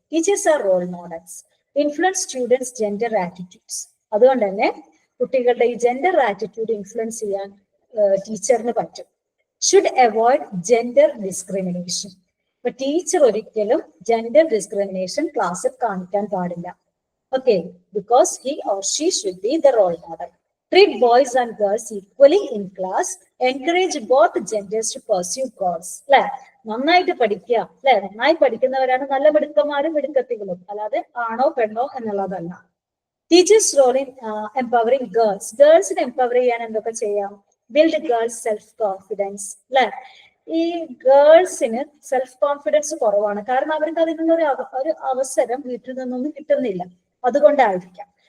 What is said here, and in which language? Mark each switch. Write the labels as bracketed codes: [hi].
[en] Teachers are role models, influence students gender attitudes. [ml] അതുകൊണ്ട് തന്നെ കുട്ടികളുടെ ഈ ജെൻഡർ ആറ്റിറ്റ്യൂഡ് ഇൻഫ്ലുവൻസ് ചെയ്യാൻ ടീച്ചറിന് പറ്റും. [en] Should avoid gender discrimination. [ml] ഇപ്പൊ ടീച്ചർ ഒരിക്കലും ജെൻഡർ ഡിസ്ക്രിമിനേഷൻ ക്ലാസ്സിൽ കാണിക്കാൻ പാടില്ല. [en] Okay, because he or she should be the role model. Treat boys and girls equally in class. Encourage both genders to pursue goals. [ml] അല്ലെ? നന്നായിട്ട് പഠിക്കുക, അല്ലെ? നന്നായി പഠിക്കുന്നവരാണ് നല്ല മിടുക്കന്മാരും മിടുക്കത്തികളും, അല്ലാതെ ആണോ പെണ്ണോ എന്നുള്ളതല്ല. [en] Teachers role in empowering girls. [ml] ഗേൾസിനെ empower ചെയ്യാൻ എന്തൊക്കെ ചെയ്യാം? [en] build girls self confidence, [ml] അല്ലെ? ഈ ഗേൾസിന് സെൽഫ് കോൺഫിഡൻസ് കുറവാണ്, കാരണം അവർക്ക് അതിൽ നിന്നൊരു അവസരം വീട്ടിൽ നിന്നൊന്നും കിട്ടുന്നില്ല, അതുകൊണ്ടായിരിക്കാം.